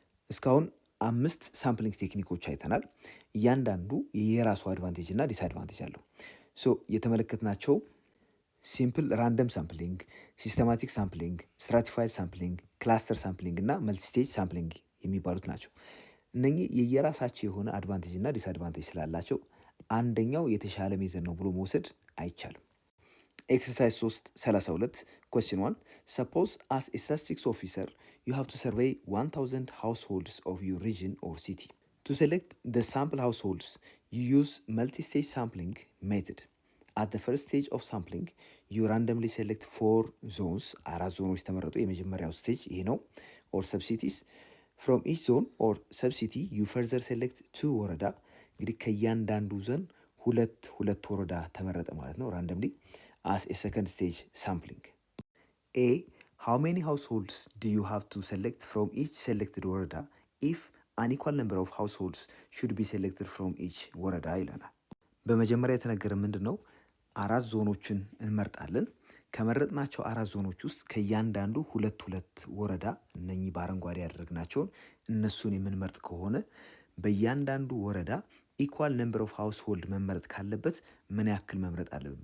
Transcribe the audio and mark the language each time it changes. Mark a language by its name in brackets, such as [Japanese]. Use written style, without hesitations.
[Amharic] እስካሁን 5 ሳምፕሊንግ ቴክኒኮች አይተናል። እያንዳንዱ የራሱ አድቫንቴጅ እና ዲስአድቫንቴጅ አለው። ሶ የተመለከትናቸው ሲምፕል ራንደም ሳምፕሊንግ፣ ሲስተማቲክ ሳምፕሊንግ፣ ስትራቲፋይድ ሳምፕሊንግ፣ ክላስተር ሳምፕሊንግ እና መልቲስቴጅ ሳምፕሊንግ የሚባሉት ናቸው። እነኚህ የየራሳቸው የሆነ አድቫንቴጅ እና ዲስአድቫንቴጅ ስላላቸው አንደኛው የተሻለ ሜተድ ነው ብሎ መውሰድ አይቻልም። [English] ኤክሰርሳይዝ 3.32 question 1 suppose as a statistics officer you have to survey 1000 households of your region or city. To select the sample households you use multi-stage sampling method. At the first stage of sampling you randomly select 4 zones. [Amharic] 4 ዞኖች ተመረጡ። የመጀመሪያው ስቴጅ ይሄ ነው [English] or subcities. From each zone or subcity you further select 2 ወረዳ። [Amharic] እንግዲህ ከእያንዳንዱ ዞን ሁለት ወረዳ ተመረጠ ማለት ነው [English] randomly as a second stage sampling. A. How many households do you have to select from each selected ወረዳ if an equal number of households should be selected from each ወረዳ [Amharic] ይለናል። በመጀመሪያ የተነገረ ምንድን ነው? 4 ዞኖችን እንመርጣለን። ከመረጥናቸው 4 ዞኖች ውስጥ ከእያንዳንዱ ሁለት ወረዳ እነኚህ በአረንጓዴ ያደረግናቸውን እነሱን የምንመርጥ ከሆነ በእያንዳንዱ ወረዳ [English] ኢኳል ነምበር ኦፍ ሃውስሆልድ [Amharic] መመረጥ ካለበት ምን ያክል መምረጥ አለብን?